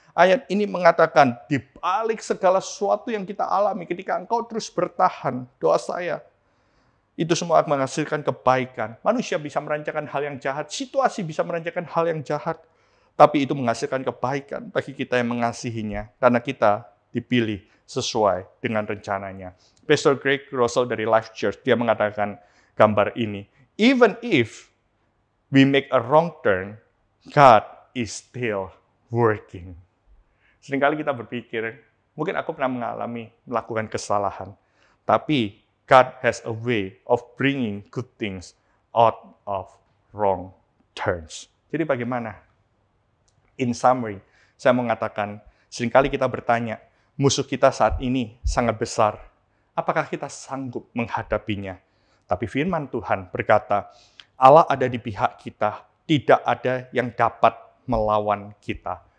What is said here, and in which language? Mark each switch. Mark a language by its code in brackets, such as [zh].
[id] Ayat ini mengatakan, di balik segala sesuatu yang kita alami, ketika engkau terus bertahan, doa saya, itu semua akan menghasilkan kebaikan. Manusia bisa merancangkan hal yang jahat, situasi bisa merancangkan hal yang jahat, tapi itu menghasilkan kebaikan bagi kita yang mengasihinya, karena kita dipilih sesuai dengan rencananya. Pastor Greg Russell dari Life Church, dia mengatakan gambar ini. [en] Even if we make a wrong turn, God is still working. [id] Seringkali kita berpikir, mungkin aku pernah melakukan kesalahan, tapi [en] God has a way of bringing good things out of wrong turns. [id] Jadi bagaimana? In summary, saya mengatakan, seringkali kita bertanya, musuh kita saat ini sangat besar. Apakah kita sanggup menghadapinya? Tapi firman Tuhan berkata, Allah ada di pihak kita, tidak ada yang dapat melawan kita.